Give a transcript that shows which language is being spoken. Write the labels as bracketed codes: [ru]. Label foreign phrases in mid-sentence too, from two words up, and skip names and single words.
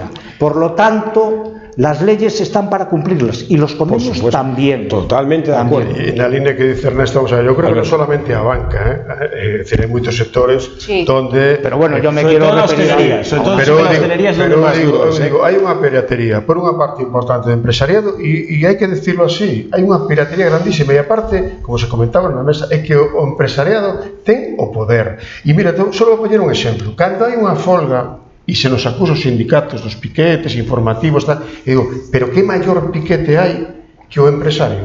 [es] Por lo tanto, las leyes están para cumplirlas y los convenios también. Totalmente de acuerdo. Y en la línea que dice Ernesto, o sea, yo creo que no solamente a banca, es decir, hay muchos sectores donde... Pero bueno, yo me quiero referir a... Pero hay una piratería, [gl] por unha parte importante de empresariado, e hai que decirlo así, hai unha piratería grandísima, e aparte, como se comentaba na mesa, é que o empresariado ten o poder. E mira, só vou poñer un exemplo. Cando hai unha folga e se nos acusa os sindicatos dos piquetes informativos, tal, e digo, pero que maior piquete hai que o empresario?